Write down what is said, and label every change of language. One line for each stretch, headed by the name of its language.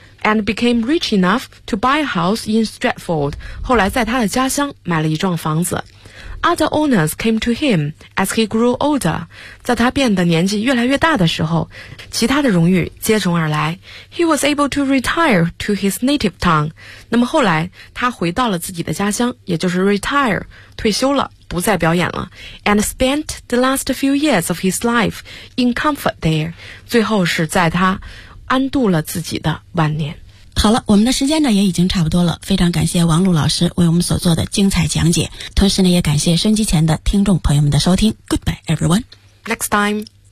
English: and became rich enough to buy a house in Stratford.
Chinese: 后来在他的家乡买了一幢房子。
English: Other owners came to him as he grew older.
Chinese: 在他变得年纪越来越大的时候，其他的荣誉接踵而来。
English: He was able to retire to his native town.
Chinese: 那么后来他回到了自己的家乡，也就是 retire, 退休了，不再表演了。
English: And spent the last few years of his life in comfort there.
Chinese: 最后是在他安度了自己的晚年。好了，我们的时间呢也已经差不多了，非常感谢王璐老师为我们所做的精彩讲解，同时呢也感谢收音机前的听众朋友们的收听。
English: Goodbye everyone. Next time.